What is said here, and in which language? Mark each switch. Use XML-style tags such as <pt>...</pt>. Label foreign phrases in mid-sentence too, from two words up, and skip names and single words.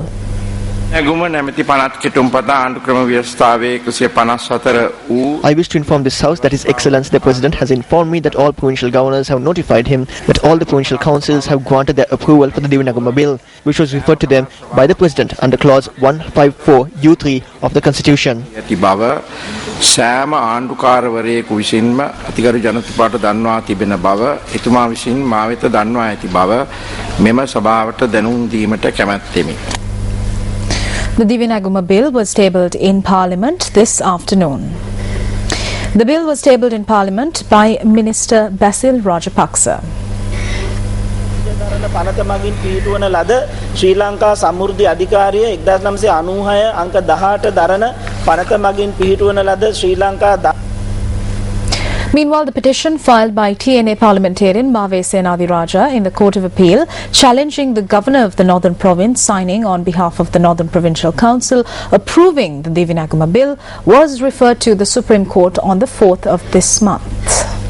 <en>I wish to inform this House that His Excellency the President has informed me that all provincial governors have notified him that all the provincial councils have granted their approval for the Divi Naguma Bill, which was referred to them by the President under Clause 154(u)(3) of the Constitution.</en> <si>සෑම ආණ්ඩුකාරවරයෙකු විසින්ම අතිගරු ජනතපාට දන්වා තිබෙන බව එතුමා විසින් මා වෙත දන්වා ඇති බව මෙම සභාවට දැනුම් දීමට කැමැත්තෙමි.</si> <en>The Divi Naguma Bill was tabled in Parliament this afternoon. The bill was tabled in Parliament by Minister Basil Rajapaksa.</en> <si>පනත මගින් පිහිටුවන ලද ශ්‍රී ලංකා සමෘද්ධි අධිකාරිය 1996 අංක 18 දරන පනත මගින් පිහිටුවන ලද ශ්‍රී ලංකා.</si> <en>Meanwhile, the petition filed by TNA parliamentarian Mave Senaviraja in the Court of Appeal challenging the Governor of the Northern Province signing on behalf of the Northern Provincial Council approving the Divi Naguma Bill was referred to the Supreme Court on the 4th of this month.</en>